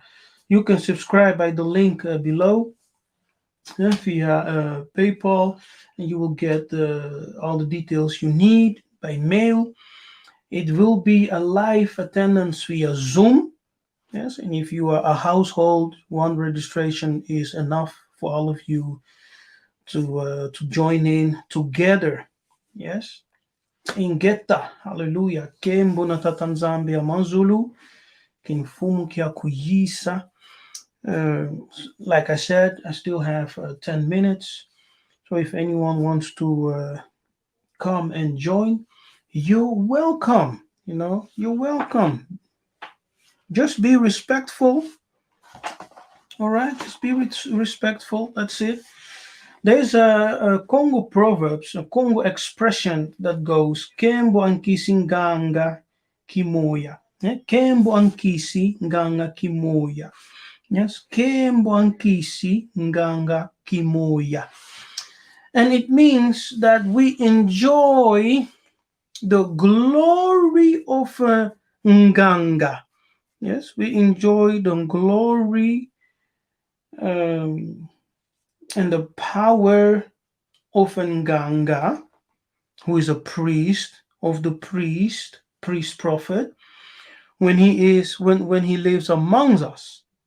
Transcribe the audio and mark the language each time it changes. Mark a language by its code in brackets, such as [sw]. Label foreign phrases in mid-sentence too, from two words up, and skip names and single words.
[en] You can subscribe by the link below via PayPal, and you will get all the details you need by mail. It will be a live attendance via Zoom. Yes, and if you are a household, one registration is enough for all of you to join in together. Yes, [kg] ingeta, hallelujah. Kembo na tatanzambia manzulu, kinfumu kia kuyisa. [en] Uh, like I said, I still have 10 minutes. So if anyone wants to come and join, you're welcome. You're welcome. Just be respectful. All right, just be respectful. That's it. There's a Congo proverbs, a Congo expression that goes [kg] "Kembo ankisi nganga kimoya." Kembo ankisi nganga kimoya. Yes, Kembwankisi Nganga Kimoya. [en] And it means that we enjoy the glory of Nganga. Yes, we enjoy the glory um, and the power of Nganga, who is a priest of the priest prophet, when he lives amongst us.